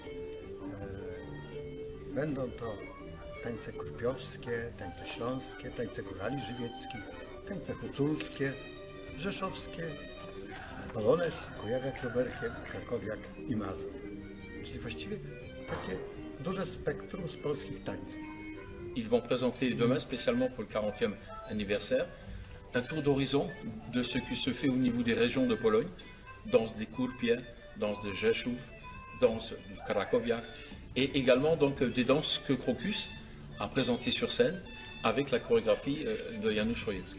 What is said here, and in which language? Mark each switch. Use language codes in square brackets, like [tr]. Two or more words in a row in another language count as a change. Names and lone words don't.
[pl] Będą to tańce kurpiowskie, tańce śląskie, tańce górali żywieckich, tańce huculskie, rzeszowskie, Polonez, Kujawiak z Oberkiem, Krakowiak i Mazur. Czyli właściwie takie duże spektrum z polskich tańców. [fr] Ils vont présenter demain, spécialement pour le 40e anniversaire, un tour d'horizon de ce qui se fait au niveau des régions de Pologne, danse des Kurpie, danse de Rzeszów, danse du Krakowiak, et également donc des danses que Crocus a présentées sur scène avec la chorégraphie de Janusz Rojecki.